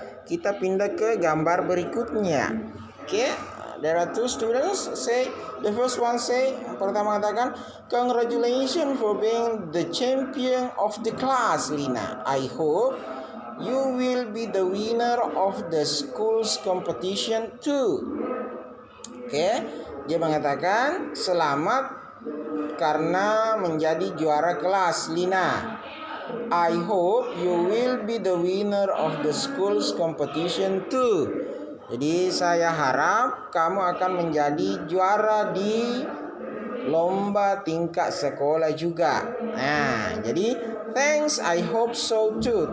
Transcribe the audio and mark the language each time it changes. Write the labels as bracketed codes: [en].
[id] Kita pindah ke gambar berikutnya. [en] There are two students. The first one [id] pertama katakan, [en] congratulations for being the champion of the class, Lina. I hope you will be the winner of the school's competition too. [id] Dia mengatakan selamat karena menjadi juara kelas, Lina. [en] I hope you will be the winner of the school's competition too. [id] Jadi saya harap kamu akan menjadi juara di lomba tingkat sekolah juga. Jadi [en] thanks, I hope so too.